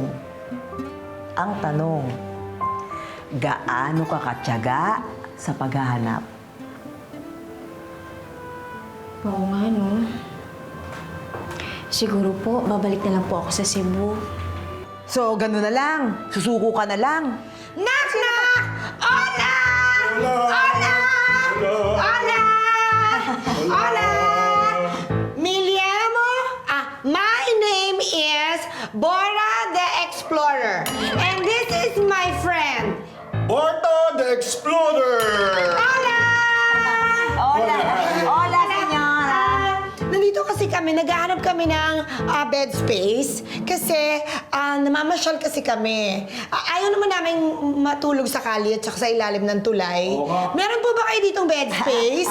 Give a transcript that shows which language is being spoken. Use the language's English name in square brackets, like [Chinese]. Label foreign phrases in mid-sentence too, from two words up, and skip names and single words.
[Filipino] Ang tanong, gaano ka katyaga sa paghahanap? Oo nga, no? Siguro po, babalik na lang po ako sa Cebu. So, gano'n na lang. Susuko ka na lang. [English] Knock! [Spanish] Hola! Mi llamo, [English] my name is Bora the Explorer. And this is my friend. Borta the Explorer! [Spanish] Hola, senyora. [Filipino] Nandito kasi kami, naghahanap kami ng [English] bed space [Filipino] kasi namamasyal kasi kami. Ayaw naman namin matulog sa kalye at saka sa ilalim ng tulay. Meron po ba kayo ditong [English] bed space?